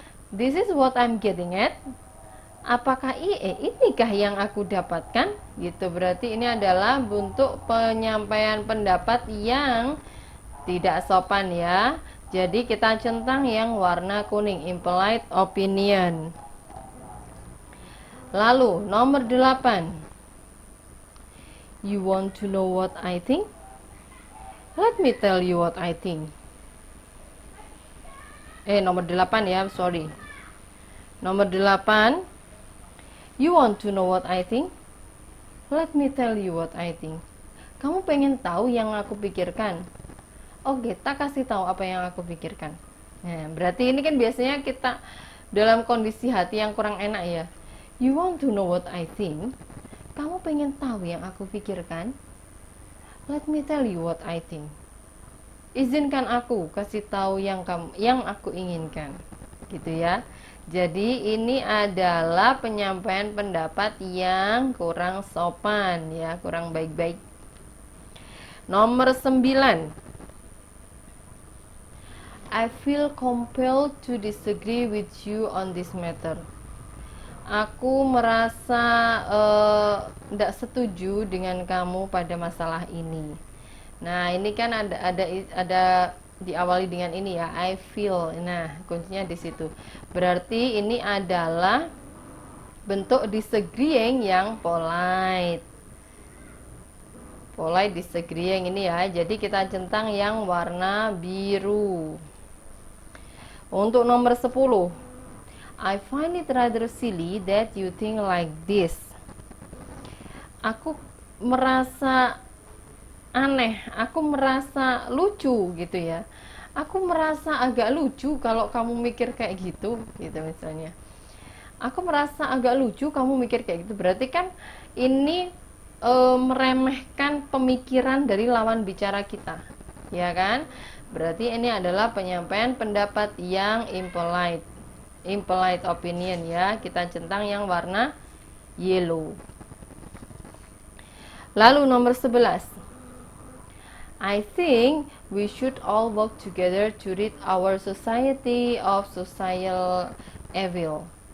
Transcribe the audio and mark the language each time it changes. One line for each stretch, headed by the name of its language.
English: This is what I'm getting at.
Indonesian: Apakah inikah yang aku dapatkan? Gitu. Berarti ini adalah bentuk penyampaian pendapat yang tidak sopan ya. Jadi kita centang yang warna kuning, impolite opinion. Lalu nomor 8.
English: You want to know what I think? Let me tell you what I think.
Indonesian: Nomor 8 ya, sorry. Nomor 8.
English: You want to know what I think? Let me tell you what I think.
Indonesian: Kamu pengen tahu yang aku pikirkan? Oke, kita kasih tahu apa yang aku pikirkan. Nah, berarti ini kan biasanya kita dalam kondisi hati yang kurang enak ya.
English: You want to know what I think?
Indonesian: Kamu pengen tahu yang aku pikirkan?
English: Let me tell you what I think.
Indonesian: Izinkan aku kasih tahu yang aku inginkan. Gitu ya. Jadi ini adalah penyampaian pendapat yang kurang sopan ya, kurang baik-baik. Nomor 9.
English: I feel compelled to disagree with you on this matter.
Indonesian: Aku merasa tidak setuju dengan kamu pada masalah ini. Nah, ini kan ada diawali dengan ini ya,
English: I feel.
Indonesian: Nah, kuncinya di situ. Berarti ini adalah bentuk disagreeing yang polite.
English: Polite disagreeing
Indonesian: ini ya. Jadi kita centang yang warna biru. Untuk nomor 10.
English: I find it rather silly that you think like this.
Indonesian: Aku merasa aneh, aku merasa lucu gitu ya. Aku merasa agak lucu kalau kamu mikir kayak gitu misalnya. Aku merasa agak lucu kamu mikir kayak gitu. Berarti kan ini meremehkan pemikiran dari lawan bicara kita, ya kan? Berarti ini adalah penyampaian pendapat yang impolite,
English: impolite opinion
Indonesian: ya. Kita centang yang warna yellow. Lalu nomor 11,
English: I think we should all work together to rid our society of social evil.